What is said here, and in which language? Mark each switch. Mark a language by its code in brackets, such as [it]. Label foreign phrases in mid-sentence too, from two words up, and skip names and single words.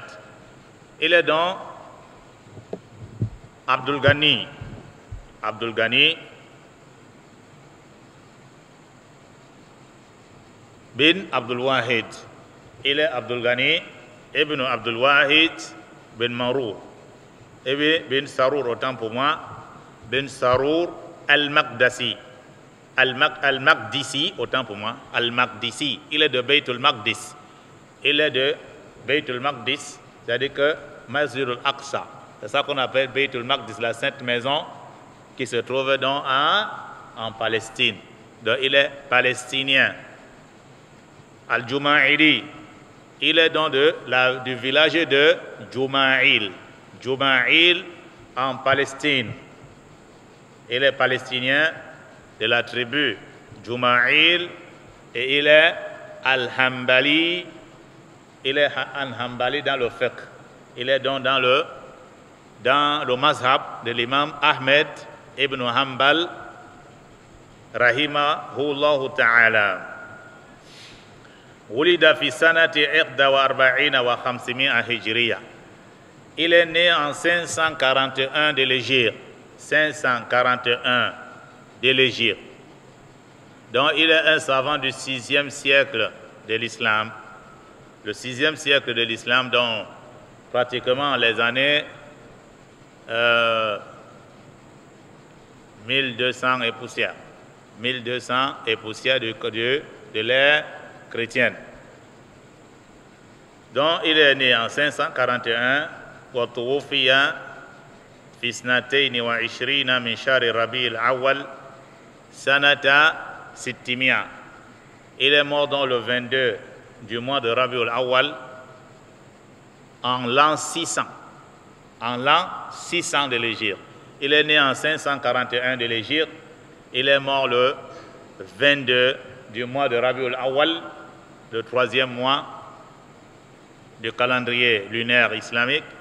[fr] Il est donc Abdul Ghani. Abdul Ghani bin Abdul Wahid. Il est Abdul Ghani ibn Abdul Wahid bin Marour. Et bin Sarour, autant pour moi, bin Sarour al-Maqdisi. Al-Maqdisi, autant pour moi, Al-Maqdisi. Il est de Bayt al-Maqdis. Il est de Bayt al-Maqdis, c'est-à-dire que Masjid al-Aqsa. C'est ça qu'on appelle Bayt al-Maqdis, la sainte maison qui se trouve donc en Palestine. Donc il est palestinien. Al-Juma'ili. Il est donc du village de Juma'il. Juma'il en Palestine. Il est palestinien de la tribu Juma'il et il est Al-Hambali. Il est Al-Hambali dans le fiqh. Il est donc dans le mazhab de l'imam Ahmed ibn Hanbal [ar] رحمه الله تعالى. ولد في سنة 41 و 500 هجرية. [fr] Il est né en 541 de l'Hégire. 541 de l'Hégire. Donc il est un savant du 6e siècle de l'islam. Le 6e siècle de l'islam, donc pratiquement les années 1200 et poussière. 1200 et poussière de l'ère chrétienne. Donc il est né en 541 [ar] وتوفي في 22 من شهر ربيع الأول سنة 600. [fr] Il est mort dans le 22 du mois de Rabiul Awwal en l'an 600. En l'an 600 de l'Hégire. Il est né en 541 de l'Hégire. Il est mort le 22 du mois de Rabiul Awwal, le 3e mois du calendrier lunaire islamique.